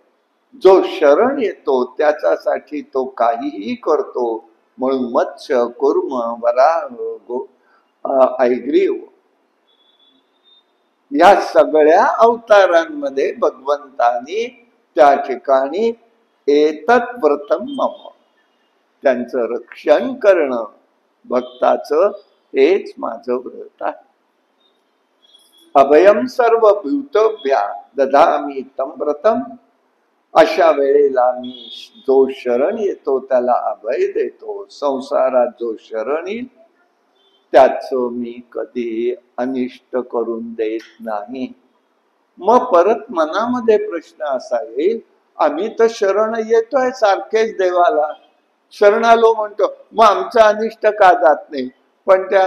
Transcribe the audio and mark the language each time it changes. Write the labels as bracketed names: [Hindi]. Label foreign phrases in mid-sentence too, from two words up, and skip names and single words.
[Marathi] जो शरण येतो त्याच्यासाठी तो काहीही करतो. म्हणून मत्स्य, कुर्म, वराह, ऐग्रीव या सगळ्या अवतारांमध्ये भगवंतानी त्या ठिकाणी [Sanskrit] एतत् व्रतम मम, [Marathi] त्यांचं रक्षण करणं भक्ताचं, हेच माझं व्रत आहे. [Sanskrit] अभयम सर्व भूतभ्या दधामी तम व्रतम. [Marathi] अशा वेळेला मी जो शरण येतो त्याला अभय देतो. संसारात जो शरण येईल त्याचं मी कधी अनिष्ट करून देत नाही. मग परत मनामध्ये प्रश्न असा येईल, आम्ही तर शरण येतोय सारखेच देवाला, शरणालो म्हणतो, मग आमचं अनिष्ट का जात नाही?